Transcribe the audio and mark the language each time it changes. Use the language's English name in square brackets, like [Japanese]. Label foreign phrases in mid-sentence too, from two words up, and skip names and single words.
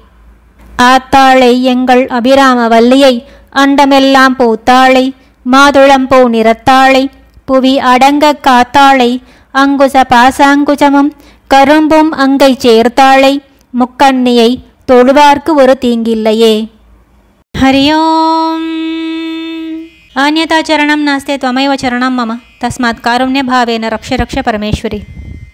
[Tamil] ஆத்தாளை எங்கள் அபிராம வல்லியை அண்டமெல்லாம் பூத்தாளை மாதுளம்பூ நிறத்தாளை புவி அடங்க காத்தாளை அங்குச பாசாங்குசமும் கரும்பும் அங்கை சேர்த்தாளை முக்கண்ணியை தொழுவார்க்கு ஒரு தீங்கில்லையே. ஹரியோம். [Sanskrit] अन्यथा चरणं नास्ते त्वमेव चरणं मम तस्मात् कारुण्यभावेन रक्ष रक्ष परमेश्वरी.